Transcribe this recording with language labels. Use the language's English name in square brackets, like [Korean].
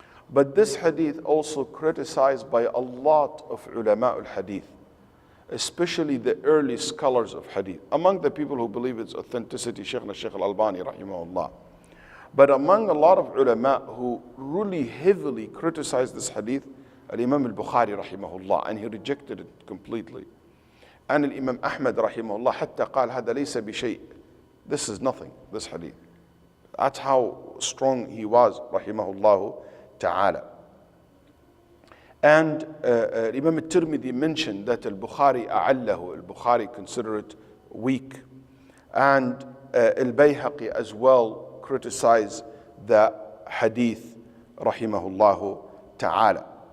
[English] But this hadith also criticized by a lot of ulama al-hadith, especially the early scholars of hadith. Among the people who believe its authenticity, Shaykh al-Albani rahimahullah. But among a lot of ulama who really heavily criticized this hadith, al-Imam al-Bukhari rahimahullah, and he rejected it completely. And al-Imam Ahmad rahimahullah [Arabic] حتى قال هذا ليس بشيء. [English] This is nothing, this hadith. That's how strong he was, rahimahullah ta'ala. And Imam al-Tirmidhi mentioned that al-Bukhari a'allahu, al-Bukhari considered it weak. And al-Bayhaqi as well criticized the hadith, rahimahullah ta'ala.